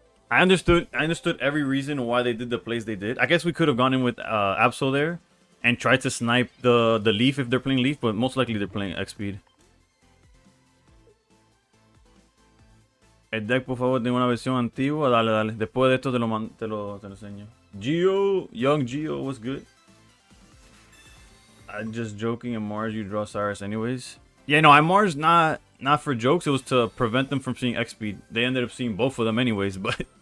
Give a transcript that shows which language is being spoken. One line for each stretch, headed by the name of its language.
English: I understood every reason why they did the plays they did. I guess we could have gone in with Absol there and tried to snipe the Leaf if they're playing Leaf, but most likely they're playing X speed.
Spanish: El deck, por favor, tiene una versión antigua. Dale, dale. Después de esto te lo enseño.
English: Geo, Young Geo, what's good? I'm just joking. And Mars, you draw Cyrus anyways. Yeah, no, I Mars not for jokes. It was to prevent them from seeing X speed. They ended up seeing both of them anyways, but.